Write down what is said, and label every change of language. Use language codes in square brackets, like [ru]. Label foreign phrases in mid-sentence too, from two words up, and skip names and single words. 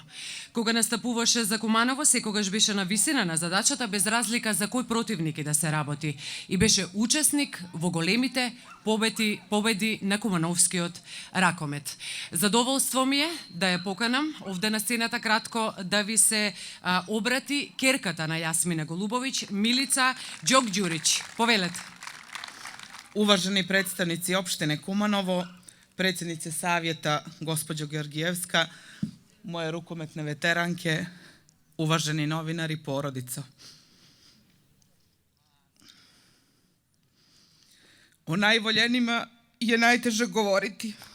[mk] Кога настапуваше за Куманово, секогаш беше на висина на задачата без разлика за кој противник и да се работи и беше учесник во големите победи на кумановскиот ракомет. Задоволство ми е да ја поканам овде на сцената кратко да ви се обрати керката на Јасмина Голубовиќ, Милица Ѓокѓурич. Повелете. [sr] Uvaženi predstavnici opštine Kumanovo, predsjednice savjeta gospođo Georgijevska, moje rukometne veteranke, uvaženi novinari, porodico. O najvoljenima je najteže govoriti.